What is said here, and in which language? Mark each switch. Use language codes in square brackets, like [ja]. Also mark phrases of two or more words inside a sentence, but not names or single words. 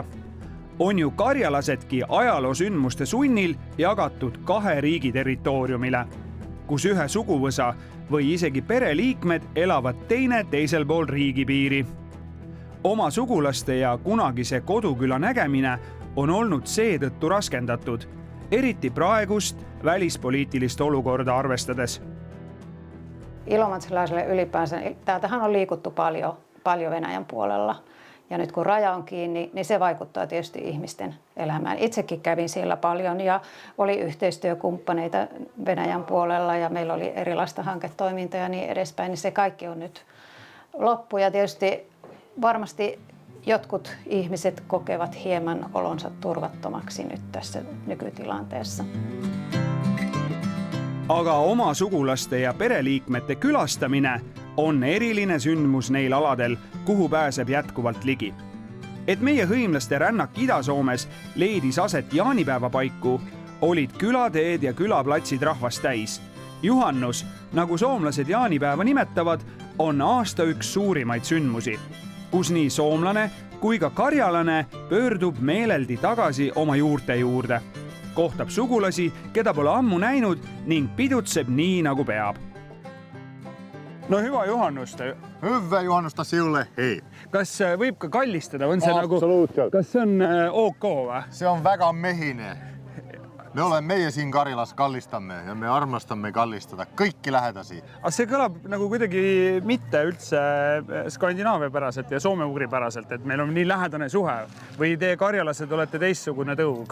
[et] On ju karjalasedki ajaloosündmuste sunnil jagatud 2 riigi territooriumile, kus ühe suguvõsa või isegi pereliikmed elavad teine teisel pool riigipiiri. Oma sugulaste ja kunagise koduküla nägemine on olnud seetõttu raskendatud, eriti välispoliitilist olukorda arvestades. [fi] Ilomantsilaisille ylipäänsä, täältähän on liikuttu paljon Venäjän puolella. Ja nyt kun raja on kiinni, niin se vaikuttaa tietysti ihmisten elämään. Itsekin kävin siellä paljon ja oli yhteistyökumppaneita Venäjän puolella ja meillä oli erilaista hanketoimintaa ja niin edespäin. Niin se kaikki on nyt loppu ja tietysti varmasti jotkut ihmiset kokevat hieman olonsa turvattomaksi nyt tässä nykytilanteessa. [et] Aga oma sugulaste ja pereliikmete külastamine on eriline sündmus neil aladel, kuhu pääseb jätkuvalt ligi. Et meie hõimlaste rännak Ida-Soomes leidis aset jaanipäeva paiku, olid külateed ja külaplatsid rahvast täis. Juhannus, nagu soomlased jaanipäeva nimetavad, on aasta üks suurimaid sündmusi, kus nii soomlane kui ka karjalane pöördub meeleldi tagasi oma juurte juurde. Kohtab sugulasi, keda pole ammu näinud ning pidutseb nii, nagu peab. [fi] No hyvä juhannusta. Hyvää juhannusta sinulle, hei. [et] Kas võib ka kallistada? On see Absoluutselt. kas see on OK või? Se on väga mehine. Meie siin Karjalas kallistamme ja me armastamme kallistada kõiki lähedasi. Aga see kõlab nagu kuidagi mitte üldse Skandinaavia päraselt ja Soome-ugri päraselt, et meil on nii lähedane suhe või te karjalased olete teistsugune tõug?